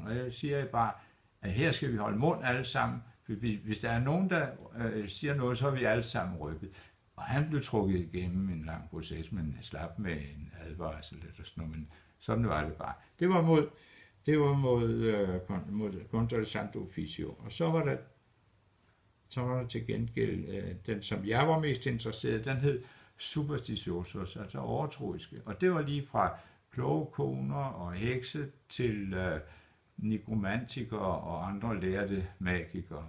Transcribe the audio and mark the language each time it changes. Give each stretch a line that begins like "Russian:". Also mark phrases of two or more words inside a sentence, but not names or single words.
Danish: Og jeg siger bare, at her skal vi holde mund alle sammen. Hvis der er nogen, der siger noget, så er vi alle sammen rykket. Og han blev trukket igennem en lang proces, men slap med en advarsel eller sådan noget. Men sådan var det bare. Det var mod
Spanish: contra el santo officio.
Danish: Og så var der til gengæld den, som jeg var mest interesseret, den hed superstitiosos, altså overtroiske. Og det var lige fra kloge koner og hekse til nekromantikere og andre lærte magikere.